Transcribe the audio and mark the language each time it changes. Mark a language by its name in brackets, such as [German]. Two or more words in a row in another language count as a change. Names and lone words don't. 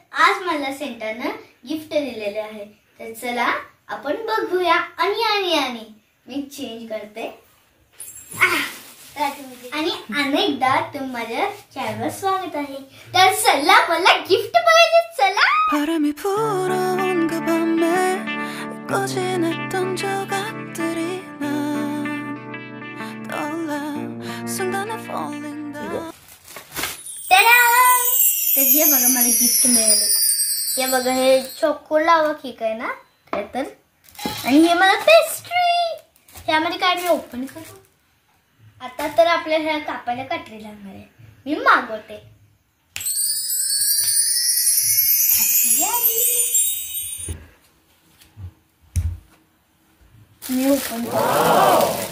[Marathi] आज मला सेंटानं गिफ्ट दिलेले आहे. तर चला आपण बघूया. आणि मी चेंज करते आणि अनेकदा तुम्हाला चॅनलवर स्वागत आहे. तर चला मला गिफ्ट बघायचे. चला. [Korean] 바람이 불어온 그 밤에 꼬진했던 조각들이 난 떠올라 순간에 [English] falling down. [Marathi] तर हे बघा मला गिफ्ट मिळाले. हे बघा हे चोको लावा केक आहे ना तर. आणि हे मला पेस्ट्री. त्यामध्ये काय मी ओपन करू. आता तर आपल्याला ह्या कापायला कात्री लागणार आहे. मी मागवते. मी ओपन करते.